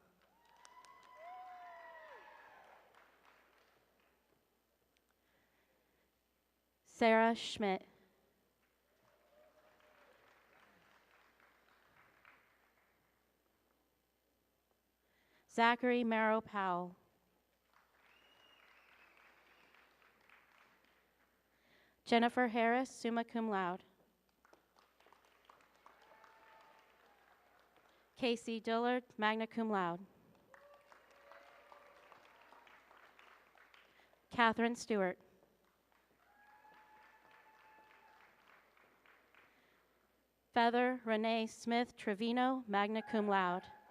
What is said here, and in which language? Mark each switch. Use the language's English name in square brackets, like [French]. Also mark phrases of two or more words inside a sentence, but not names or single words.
[English] Sarah Schmidt. Zachary Merrow Powell. Jennifer Harris, [Latin] summa cum laude. [English] Casey Dillard, [Latin] magna cum laude. [English] Catherine Stewart. Feather Renee Smith Trevino, [Latin] magna cum laude.